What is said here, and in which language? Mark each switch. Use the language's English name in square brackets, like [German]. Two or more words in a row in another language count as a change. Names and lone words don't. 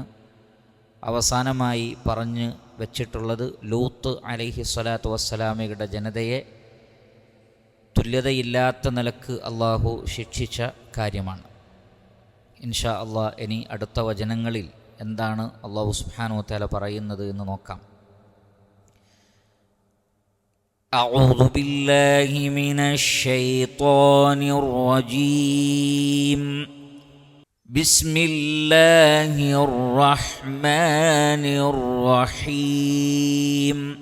[Malayalam] അവസാനമായി പറഞ്ഞു വച്ചിട്ടുള്ളത് ലൂത്ത് [Arabic] عليه الصلاة والسلام [Malayalam] ജനതയെ തുല്യതയില്ലാത്ത നിലക്ക് അള്ളാഹു ശിക്ഷിച്ച കാര്യമാണ്. [Arabic] إن شاء الله [Malayalam] ഇനി അടുത്ത വചനങ്ങളിൽ എന്താണ് [Arabic] الله سبحانه وتعالى [Malayalam] പറയുന്നത് എന്ന് നോക്കാം. [Arabic] أعوذ بالله من الشيطان الرجيم. بسم الله الرحمن الرحيم.